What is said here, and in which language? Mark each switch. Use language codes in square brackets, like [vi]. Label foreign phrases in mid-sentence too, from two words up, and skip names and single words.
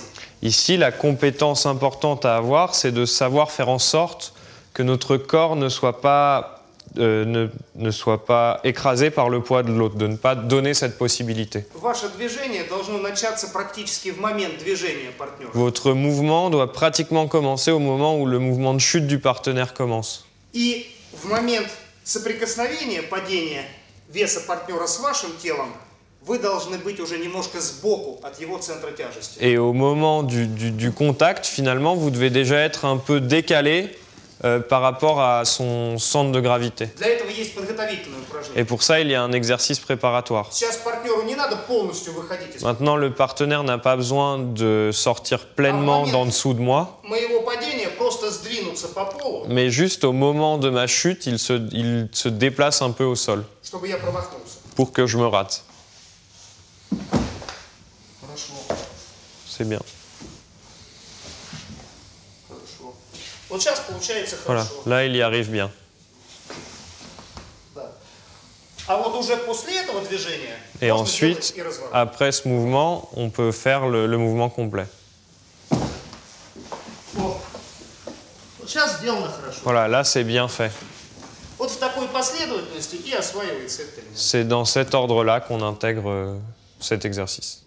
[fr] Ici, la compétence importante à avoir, c'est de savoir faire en sorte que notre corps ne soit pas écrasé par le poids de l'autre, de ne pas donner cette possibilité. [ru] Ваше движение должно начаться практически в момент движения партнера. [fr] Votre mouvement doit pratiquement commencer au moment où le mouvement de chute du partenaire commence. [ru] И в момент соприкосновения, падения веса партнера с вашим телом, вы должны быть уже немножко сбоку от его центра тяжести. [fr] Et au moment du contact, finalement, vous devez déjà être un peu décalé par rapport à son centre de gravité. [ru] Для этого есть подготовительное упражнение. [fr] Et pour ça, il y a un exercice préparatoire. [ru] Сейчас партнеру не надо полностью выходить из [fr] Maintenant, le partenaire n'a pas besoin de sortir pleinement d'en dessous de moi, [ru] моего падения, просто сдвинуться по полу, [fr] mais juste au moment de ma chute, il se déplace un peu au sol [ru] чтобы я промахнулся. [fr] pour que je me rate. [ru] Хорошо, [fr] C'est bien. [ru] хорошо. Вот сейчас получается [fr] Voilà, [ru] хорошо. [fr] là, il y arrive bien. [ru] Да. А вот уже после этого движения [fr] Et [ru] можно [fr] ensuite, [ru] сделать и разворот. [fr] après ce mouvement, on peut faire le mouvement complet. [ru] О, вот сейчас сделано хорошо. [fr] Voilà, là, c'est bien fait. [ru] Вот в такой последовательности и осваивается этот элемент. [fr] C'est dans cet ordre-là qu'on intègre cet exercice.